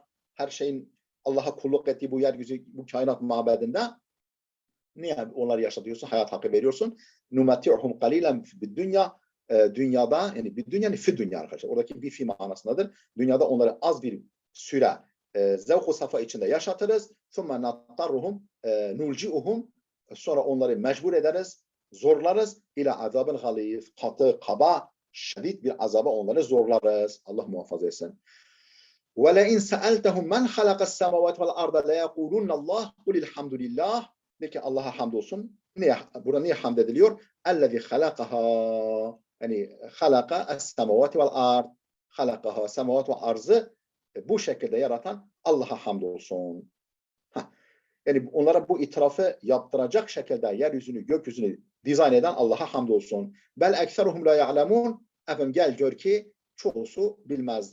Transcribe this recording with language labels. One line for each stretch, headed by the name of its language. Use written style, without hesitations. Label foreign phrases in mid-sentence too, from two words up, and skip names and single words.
Turkish: Her şeyin Allah'a kulluk ettiği bu yeryüzü, bu kainat mabedinde niye onları yaşatıyorsun, hayat hakkı veriyorsun?
Arabic: نمتعهم قليلا في الدنيا
Turkish: dünyada, yani bir dünya, yani
Arabic: في الدنيا
Turkish: arkadaşlar. Oradaki bir fi manasındadır. Dünyada onları az bir süre zevk-u safa içinde yaşatırız.
Arabic: ثُمَّ نَطَّرُهُمْ نُلْجِئُهُمْ
Turkish: Sonra onları mecbur ederiz, zorlarız.
Arabic: إلى عذاب غليظ,
Turkish: katı, kaba, şiddet bir azaba onları zorlarız. Allah muhafaza etsin.
Arabic: وَلَاِنْ سَأَلْتَهُمْ مَنْ خَلَقَ السَّمَوَاتِ وَالْاَرْضَ لَيَقُولُنَّ اللّٰهِ قُلِ الْحَمْدُ لِلّٰهِ
Turkish: De ki Allah'a hamdolsun. Burada niye hamd ediliyor?
Arabic: اَلَّذِي خَلَقَهَا Yani خلق السماوات والأرض. خلقها سماوات
Turkish: ve arzı bu şekilde yaratan Allah'a hamdolsun. Yani onlara bu itirafı yaptıracak şekilde yeryüzünü, gökyüzünü dizayn eden Allah'a hamdolsun.
Arabic: بل أكثرهم لا يعلمون.
Turkish: Efendim gel gör ki çoğusu bilmez.